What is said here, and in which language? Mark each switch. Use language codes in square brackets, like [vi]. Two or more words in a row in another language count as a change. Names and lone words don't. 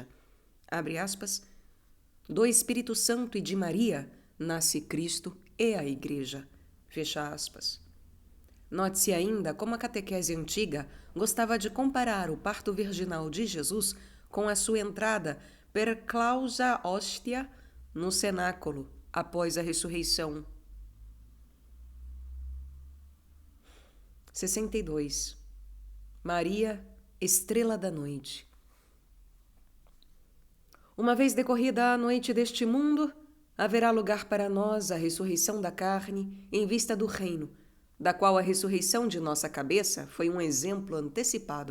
[pt] Abre aspas, do Espírito Santo e de Maria nasce Cristo e a Igreja. Fecha aspas. Note-se ainda como a catequese antiga gostava de comparar o parto virginal de Jesus com a sua entrada [la] per clausa hostia [pt] no cenáculo após a ressurreição. 62. Maria, estrela da noite. Uma vez decorrida a noite deste mundo, haverá lugar para nós a ressurreição da carne em vista do reino, da qual a ressurreição de nossa cabeça foi um exemplo antecipado.